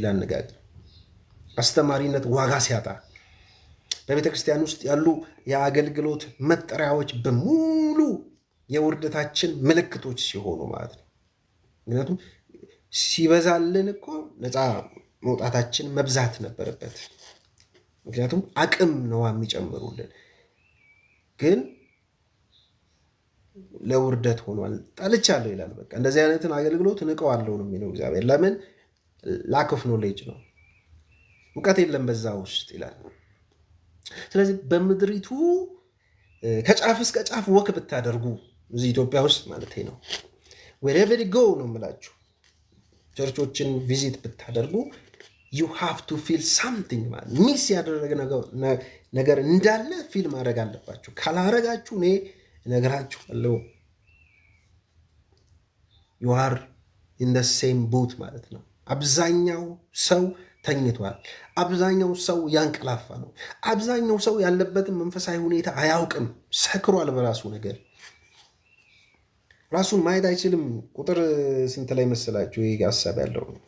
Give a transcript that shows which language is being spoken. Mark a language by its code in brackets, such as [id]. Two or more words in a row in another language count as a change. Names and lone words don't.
[am] አነጋገር አስተማሪነት ዋጋ ሲያጣ፣ በቤተ ክርስቲያን ውስጥ ያሉ የአገልግሎት መጠሪያዎች በሙሉ የውርደታችን ምልክቶች ሲሆኑ ማለት ነው። ምክንያቱም ሲበዛልን እኮ ነፃ መውጣታችን መብዛት ነበረበት። ምክንያቱም አቅም ነዋ የሚጨምሩልን፣ ግን ለውርደት ሆኗል። ጠልቻለሁ ይላል። በቃ እንደዚህ አይነትን አገልግሎት ንቀዋለሁ ነው የሚለው እግዚአብሔር። ለምን? [en] lack of knowledge [am] ነው፣ እውቀት የለም በዛ ውስጥ ይላል። ስለዚህ በምድሪቱ ከጫፍ እስከ ጫፍ ወክ ብታደርጉ እዚህ ኢትዮጵያ ውስጥ ማለት ነው [en] wherever you go [am] ነው የምላችሁ፣ ቸርቾችን ቪዚት ብታደርጉ [en] you have to feel something [am] ማለት ሚስ ያደረገ ነገር እንዳለ ፊል ማድረግ አለባችሁ። ካላረጋችሁ እኔ እነግራችኋለሁ [en] you are in the same boat [am] ማለት ነው። አብዛኛው ሰው ተኝቷል። አብዛኛው ሰው ያንቀላፋ ነው። አብዛኛው ሰው ያለበትን መንፈሳዊ ሁኔታ አያውቅም። ሰክሯል በራሱ ነገር፣ ራሱን ማየት አይችልም። ቁጥር ስንት ላይ መሰላችሁ ይሄ ሐሳብ ያለው?